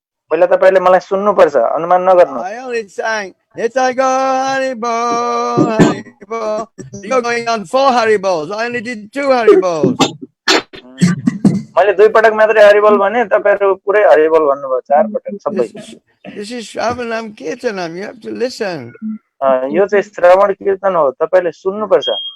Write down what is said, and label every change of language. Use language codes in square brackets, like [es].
[ne] पहिला तपाईले मलाई सुन्नुपर्छ, अनुमान नगर्नु. [en] I only sang Nitai Hari Bo Hari Bo. You're going on 4 Haribos. I only did 2 Haribos. [ne] मैले दुई पटक मात्रै हरिबोल भने तपाईहरु पुरै हरिबोल भन्नुभयो, 4 पटक सबै. [en] This is Shravanam Kirtanam. You have to listen. [ne] यो चाहिँ श्रवण कीर्तन हो, तपाईले सुन्नुपर्छ.